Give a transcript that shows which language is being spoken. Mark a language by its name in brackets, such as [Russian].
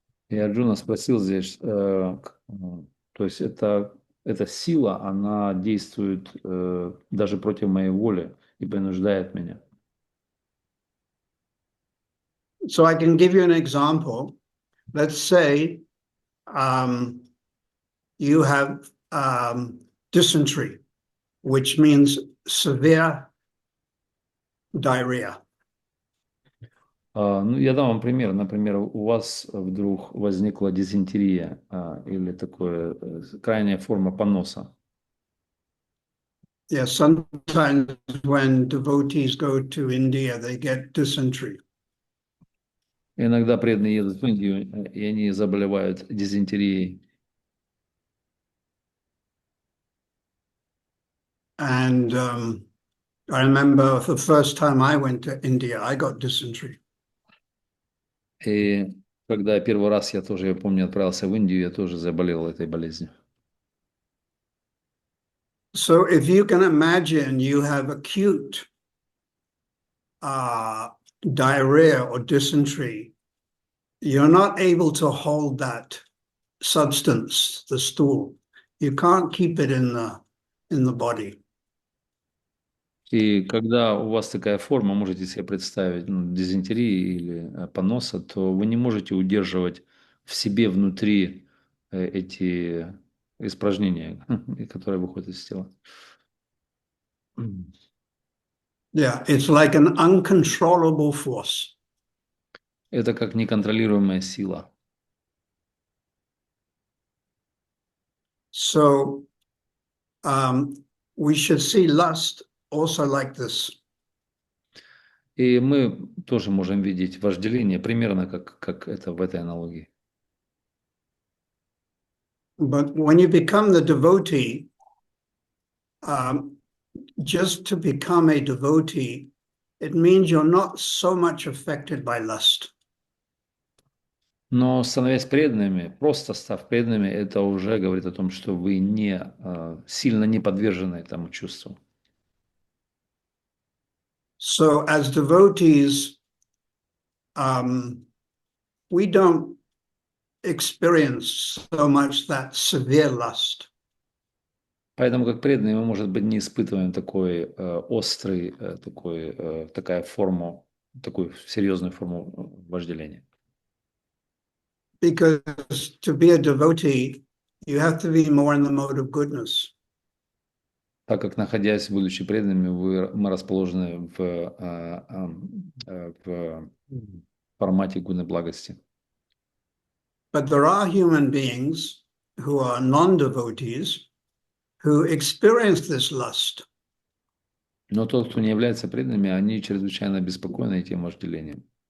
[Russian] И Арджуна спросил здесь, то есть эта сила, она действует даже против моей воли и принуждает меня. [English] So I can give you an example. Let's say you have dysentery, which means severe diarrhea. [Russian] Ну, я дам вам пример. Например, у вас вдруг возникла дизентерия или такое крайняя форма поноса. [English] Yeah, sometimes when devotees go to India, they get dysentery. [Russian] Иногда преданные едут в Индию, и они заболевают дизентерией. [English] And I remember the first time I went to India, I got dysentery. [Russian] И когда первый раз я тоже, я помню, отправился в Индию, я тоже заболел этой болезнью. [English] So if you can imagine, you have acute diarrhea or dysentery, you're not able to hold that substance, the stool. You can't keep it in the body. [Russian] И когда у вас такая форма, можете себе представить, дизентерии или поноса, то вы не можете удерживать в себе внутри эти испражнения, которые выходят из тела. [English] Yeah, it's like an uncontrollable force. [Russian] Это как неконтролируемая сила. [English] So we should see lust also like this. [Russian] И мы тоже можем видеть вожделение примерно как это в этой аналогии. [English] But when you become the devotee, just to become a devotee, it means you're not so much affected by lust. [Russian] Но становясь преданными, просто став преданными, это уже говорит о том, что вы не сильно не подвержены этому чувству. [English] So as devotees, we don't experience so much that severe lust. [Russian] Поэтому, как преданные, мы, может быть, не испытываем такой острый, такая форму, такую серьезную форму вожделения. [English] Because to be a devotee, you have to be more in the mode of goodness. [Russian] Так как, находясь, будучи преданными, мы расположены в формате гуны благости. [English] But there are human beings who are non-devotees who experience this lust. [Russian] Но тот, кто не является преданными, они чрезвычайно обеспокоены этим вожделением.